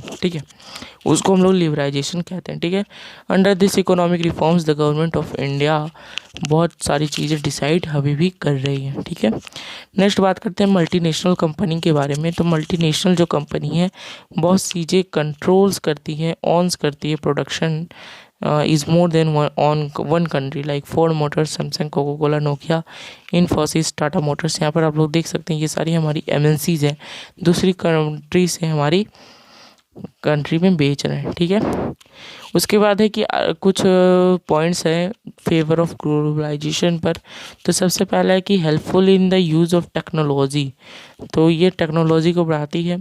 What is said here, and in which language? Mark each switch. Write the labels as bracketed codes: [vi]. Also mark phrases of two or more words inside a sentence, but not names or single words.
[hi] ठीक है, उसको हम लोग लिबरलाइजेशन कहते हैं। ठीक है, [en] under this economic reforms the government of India [hi] बहुत सारी चीज़ें डिसाइड अभी भी कर रही है। ठीक है, नेक्स्ट बात करते हैं [en] multinational company [hi] के बारे में। तो मल्टीनेशनल जो कंपनी है बहुत चीज़ें कंट्रोल्स करती है, ऑन्स करती है, [en] production is more than one country like Ford Motors, Samsung, Coca-Cola, Nokia, Infosys, Tata Motors. [hi] यहाँ पर आप लोग देख सकते हैं ये सारी हमारी एमएनसीज हैं, दूसरी कंट्री से हमारी कंट्री में बेच रहे हैं। ठीक है, उसके बाद है कि कुछ पॉइंट्स हैं [en] favor of globalization [hi] पर। तो सबसे पहला है कि [en] helpful in the use of technology, [hi] तो ये टेक्नोलॉजी को बढ़ाती है।